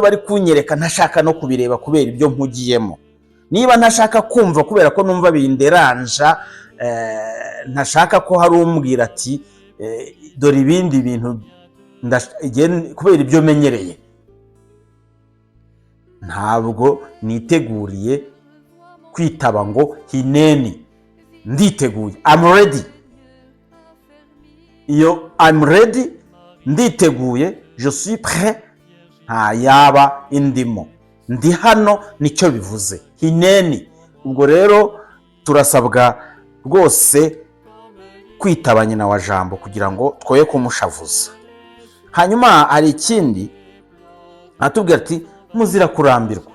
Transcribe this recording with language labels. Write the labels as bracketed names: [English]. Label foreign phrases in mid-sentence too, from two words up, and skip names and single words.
[Kinyarwanda] bari kunyereka ntashaka no kubireba kubera ibyo mpugiyemo, niba ntashaka kumva kubera ko numva binderanja, ntashaka ko hari umbwira ati dore ibindi bintu kubera ibyo menyereye, ntabwo niteguriye kwitaba ngo hineni. Nditeguye, [English] I'm ready. Iyo I'm ready, [French] nditeguye, je suis prêt, [Kinyarwanda] nta yaba indimo. ndi hano nicyo bivuze, hineni. Ubwo rero turasabwa rwose kwitaba nyina wa jambo kugira ngo twoye kumushavuza. Hanyuma hari ikindi atubwira ati muzira kurambirwa.